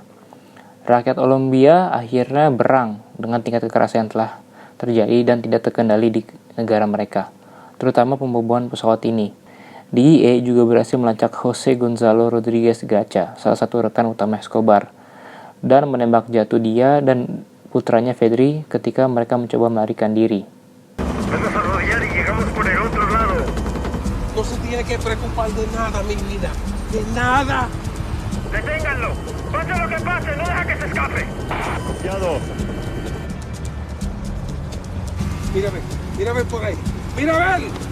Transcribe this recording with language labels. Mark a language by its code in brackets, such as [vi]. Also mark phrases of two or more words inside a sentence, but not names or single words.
[id] Rakyat Kolombia akhirnya berang dengan tingkat kekerasan yang telah terjadi dan tidak terkendali di negara mereka, terutama pembobohan pesawat ini. DEA juga berhasil melacak Jose Gonzalo Rodriguez Gacha, salah satu rekan utama Escobar, dan menembak jatuh dia dan putranya Fedri ketika mereka mencoba melarikan diri. [es] No se tiene que preocupar de nada, mi vida. De nada. ¡Deténganlo! ¡Pase lo que pase! ¡No deja que se escape! Confiado. Mírame por ahí. ¡Mira a ver!